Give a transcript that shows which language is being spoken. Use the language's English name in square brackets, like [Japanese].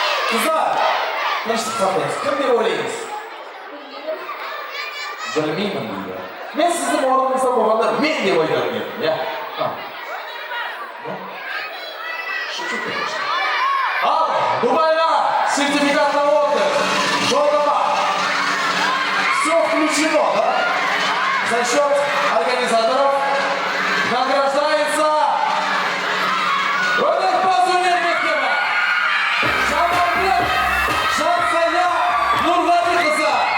[Kazakh] Қыздар, тыныштық сақтаймыз. Кім деп ойлайсыз? Білмеймін дейді. Мен сіздің орныңызда болғанда мен деп айтатын едім, иә? [Russian] Шучу, конечно. Дубайга, сертификат на отдых, [Kazakh] жолдама. [Russian] Все включено, да? За счет организаторов награждается [Kazakh] Өнерпаз өнер мектебі. Жаманбек Жансая Нұрғалиқызы.